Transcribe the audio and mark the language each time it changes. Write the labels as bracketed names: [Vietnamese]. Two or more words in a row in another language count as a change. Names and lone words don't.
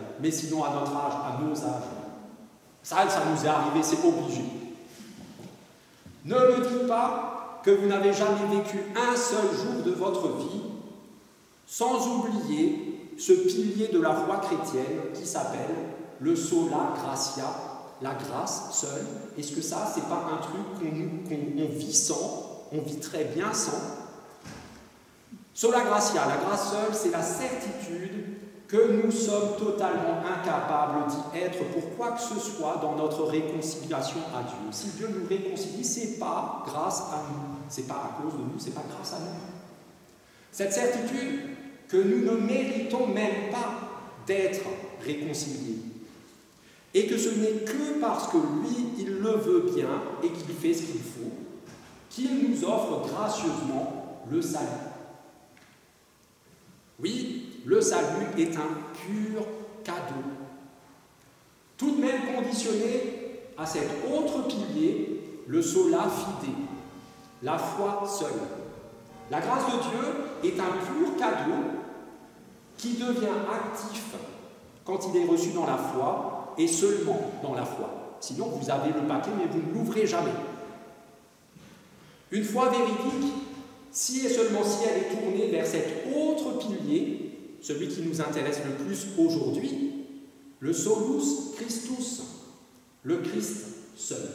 [French] Mais sinon, à notre âge, à nos âges, ça nous est arrivé, c'est obligé. Ne me dites pas que vous n'avez jamais vécu un seul jour de votre vie sans oublier ce pilier de la foi chrétienne qui s'appelle le [Latin] sola gratia, [French] la grâce seule. Est-ce que ça, c'est pas un truc qu'on vit sans, on vit très bien sans? [Latin] Sola gratia, [French] la grâce seule, c'est la certitude que nous sommes totalement incapables d'y être pour quoi que ce soit dans notre réconciliation à Dieu. Si Dieu nous réconcilie, ce n'est pas grâce à nous, ce n'est pas à cause de nous, ce n'est pas grâce à nous. Cette certitude que nous ne méritons même pas d'être réconciliés et que ce n'est que parce que lui, il le veut bien et qu'il fait ce qu'il faut, qu'il nous offre gracieusement le salut. Oui, le salut est un pur cadeau, tout de même conditionné à cet autre pilier, le [Latin] sola fide, [French] la foi seule. La grâce de Dieu est un pur cadeau qui devient actif quand il est reçu dans la foi et seulement dans la foi. Sinon, vous avez le paquet, mais vous ne l'ouvrez jamais. Une foi véridique, si et seulement si elle est tournée vers cet autre pilier, celui qui nous intéresse le plus aujourd'hui, le [Latin] solus Christus, [French] le Christ seul.